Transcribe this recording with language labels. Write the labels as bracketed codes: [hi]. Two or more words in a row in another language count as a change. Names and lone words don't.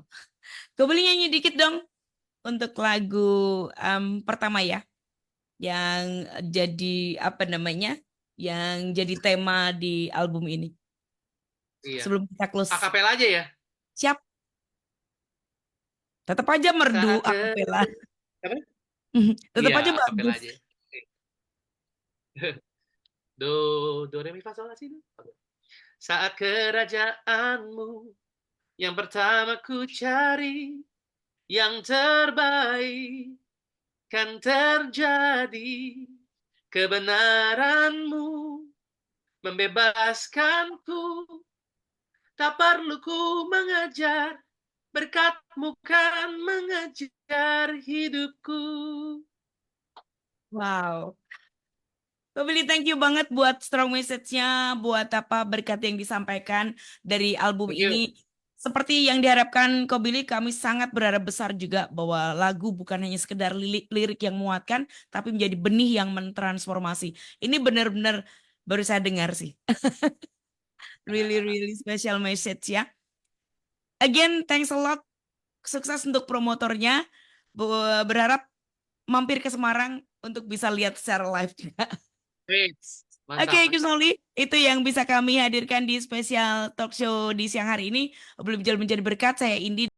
[id] Gue boleh nyanyi dikit dong untuk lagu pertama ya, yang jadi apa namanya, yang jadi tema di album ini. Iya. Sebelum kita close. Akapela aja ya. Siap. Tetap aja merdu Saat ke akapela. apa? Tetap Iya, aja akapela bagus. aja. Do re mi fa sol la si do. Saat kerajaanmu yang pertama ku cari, yang terbaik kan terjadi. Kebenaranmu membebaskanku, tak perlu ku mengajar, berkat-Mu kan mengajar hidupku. Wow. Ko Billy, [en] thank you [id] banget buat [en] strong message-nya, [id] buat apa berkat yang disampaikan dari album [en] Thank you. [id] ini. Seperti yang diharapkan Ko Billy, kami sangat berharap besar juga bahwa lagu bukan hanya sekedar lirik yang menguatkan, tapi menjadi benih yang mentransformasi. Ini benar-benar baru saya dengar sih. [en] Really special message ya. Again, thanks a lot. [id] Sukses untuk promotornya. Berharap mampir ke Semarang untuk bisa lihat secara live juga. Mantap, Oke, mantap. Kusnoli, itu yang bisa kami hadirkan di spesial talk show di siang hari ini. Belum menjadi berkat, saya Indi.